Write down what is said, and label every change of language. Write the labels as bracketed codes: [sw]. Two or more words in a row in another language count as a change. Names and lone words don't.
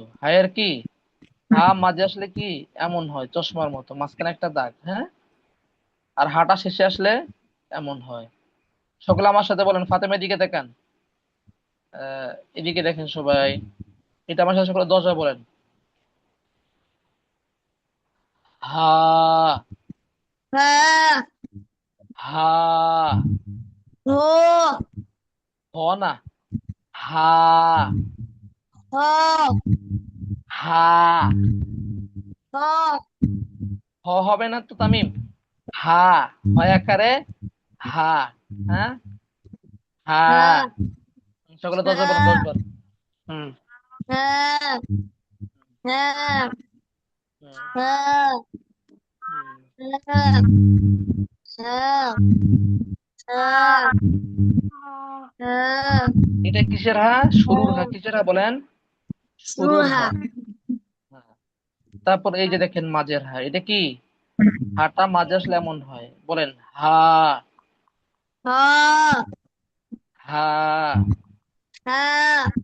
[bn] হায়ের কি হা মাঝে আসলে কি এমন হয়, চশমার মতো, মাঝখানে একটা দাগ। হ্যাঁ। আর হাটা শেষে আসলে এমন হয়। সকলে আমার সাথে বলেন, ফাতেমার দিকে দেখেন। এদিকে দেখেন সবাই। এটা আমার সাথে সকলে 10 বার বলেন। হা, হা। হা, হো। হ না, হা, হ। হা। হ। হ হবে না তো তামিম। হা, হয় আকারে হা। হ্যাঁ, হা। হা। সকলে 10 বার বলেন, 10 হা। বার। হুম। হা। হা। হুম। হা। হুম। হা। হা। হা। হা। এটা কিসের হা? শুরুর হা। কিসের হা বলেন? শুরুর সুরহা। হা। হ্যাঁ। তারপর এই যে দেখেন মাঝের হা। এটা কি? হাটা মাঝে আসলে এমন হয়। বলেন হা, হা। হা। হা।